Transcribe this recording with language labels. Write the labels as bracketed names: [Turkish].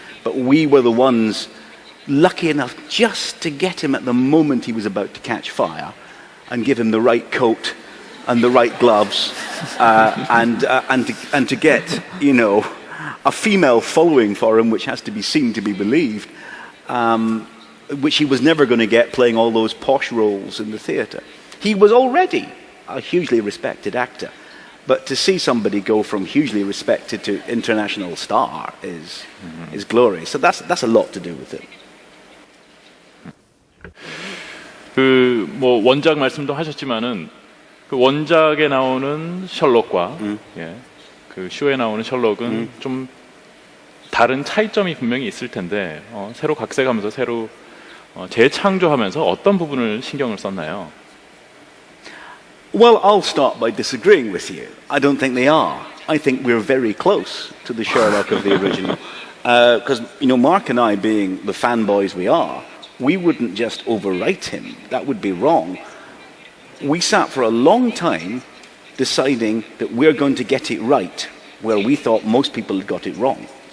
[English] But we were the ones lucky enough just to get him at the moment he was about to catch fire and give him the right coat and the right gloves and to get, a female following for him, which has to be seen to be believed, which he was never going to get playing all those posh roles in the theatre. He was already a hugely respected actor. But to see somebody go from hugely respected to international star is glorious. So that's a lot to do with it. [Korean] 원작 말씀도 하셨지만은 그 원작에 나오는 셜록과 그 쇼에 나오는 셜록은 좀 다른 차이점이 분명히 있을 텐데 새로 각색하면서 새로 재창조하면서 어떤 부분을 신경을 썼나요? [English] Well, I'll start by disagreeing with you. I don't think they are. I think we're very close to the Sherlock of the original. Because, Mark and I, being the fanboys we are, we wouldn't just overwrite him. That would be wrong. We sat for a long time deciding that we're going to get it right, where we thought most people had got it wrong.